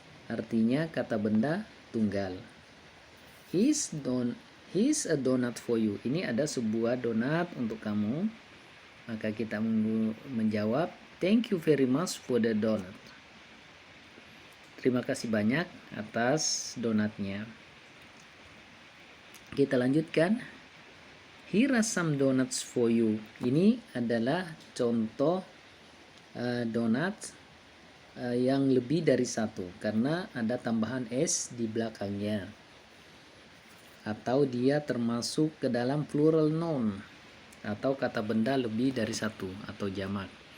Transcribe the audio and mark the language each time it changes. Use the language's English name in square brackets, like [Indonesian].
[Indonesian] Artinya kata benda tunggal. [English] Here's a donut for you. [Indonesian] Ini ada sebuah donat untuk kamu. Maka kita menjawab, [English] thank you very much for the donut. [Indonesian] Terima kasih banyak atas donatnya. Kita lanjutkan. [English] Here are some donuts for you. [Indonesian] Ini adalah contoh donat yang lebih dari satu karena ada tambahan s di belakangnya. Atau dia termasuk ke dalam plural noun atau kata benda lebih dari satu atau jamak.